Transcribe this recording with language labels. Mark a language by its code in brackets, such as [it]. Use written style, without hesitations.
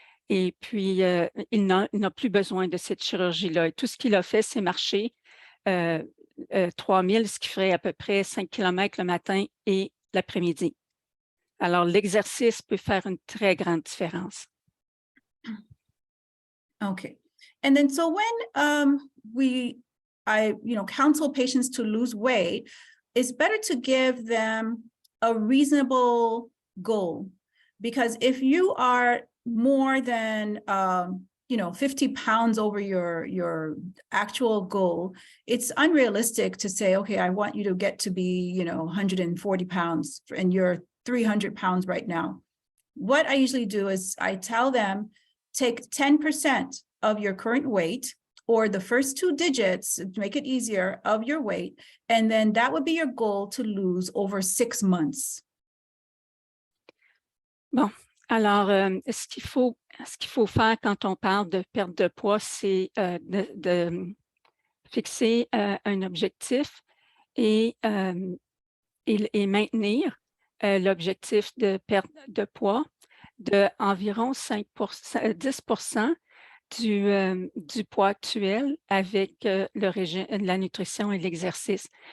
[fr] Et puis, il n'a plus besoin de cette chirurgie-là. Et tout ce qu'il a fait, c'est marcher 3000, ce qui ferait à peu près 5 km le matin et l'après-midi. Alors, l'exercice peut faire une très grande différence. [en] Okay. And then so when I counsel patients to lose weight, it's better to give them a reasonable goal, because if you are more than 50 pounds over your actual goal, it's unrealistic to say, okay, I want you to get to be 140 pounds and you're 300 pounds right now. What I usually do is I tell them, take 10% of your current weight, or the first 2 digits to make it easier of your weight, and then that would be your goal to lose over 6 months. [fr] Bon, alors, ce qu'il faut faire quand on parle de perte de poids, c'est de fixer un objectif et maintenir l'objectif de perte de poids de environ 10% du poids actuel avec le régime, la nutrition et l'exercice.